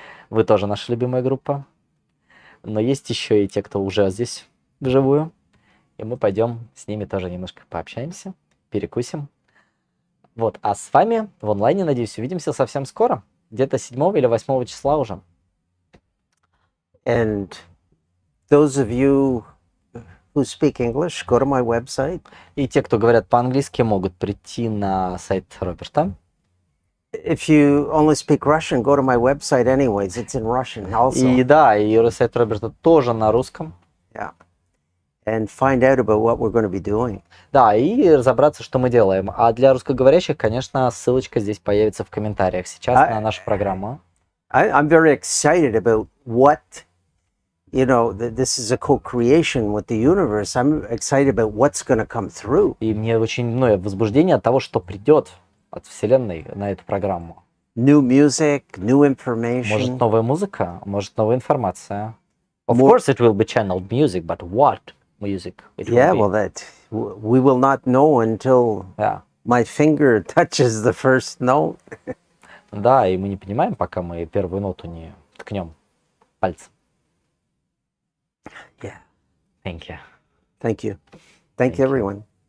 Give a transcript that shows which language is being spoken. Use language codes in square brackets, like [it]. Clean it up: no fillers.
[ru] Вы тоже наша любимая группа. Но есть еще и те, кто уже здесь вживую. И мы пойдем с ними тоже немножко пообщаемся, перекусим. Вот, а с вами в онлайне, надеюсь, увидимся совсем скоро, где-то 7 или 8 числа уже. [en] And those of you who speak English, go to my website. [ru] И те, кто говорят по-английски, могут прийти на сайт Роберта. [en] If you only speak Russian, go to my website anyways. It's in Russian also. [ru] И да, и сайт Роберта тоже на русском. [en] Yeah. And find out about what we're going to be doing. [ru] Да, и разобраться, что мы делаем. А для русскоговорящих, конечно, ссылочка здесь появится в комментариях сейчас на нашу программу. [en] I'm very excited about what, you know, this is a co-creation with the universe. I'm excited about what's going to come through. [ru] И мне очень возбуждение от того, что придет от Вселенной на эту программу. [en] New music, new information. [ru] Может, новая музыка, может, новая информация. [en] Of course, it will be channeled music, but what music it will be? Well, that we will not know until my finger touches the first note. [ru] Да, и мы не понимаем, пока мы первую ноту не ткнем пальцем. [en] Yeah. Thank you. Thank you. Thank you, everyone.